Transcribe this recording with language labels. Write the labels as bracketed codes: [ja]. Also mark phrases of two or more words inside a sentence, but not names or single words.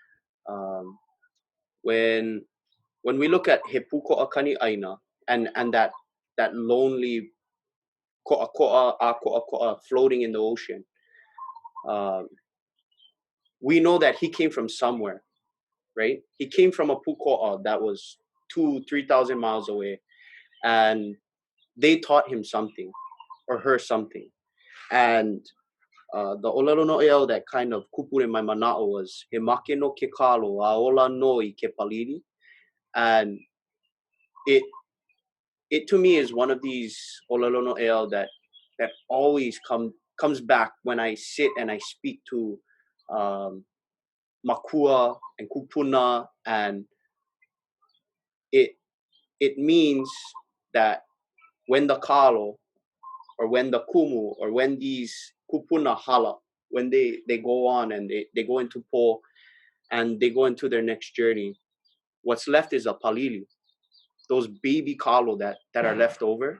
[en] When we look at he Pūkoʻa Kani Aina and that lonely ko'a floating in the ocean, we know that he came from somewhere, right? He came from a Pūkoʻa that was 2,000-3,000 miles away, and they taught him something or her something. And the [haw] ʻŌlelo Noʻeau [en] that kind of [haw] kupure mai mana'o [en] was [haw] he make no ke kalo a ola no I ke palili. [en] And it to me is one of these [haw] ʻŌlelo Noʻeau [en] that always comes back when I sit and I speak to makua and kupuna, and it means that when the kalo or when the kumu or when these kupuna hala, when they go on and they go into po and they go into their next journey, what's left is a palili, those baby kalo that are left over.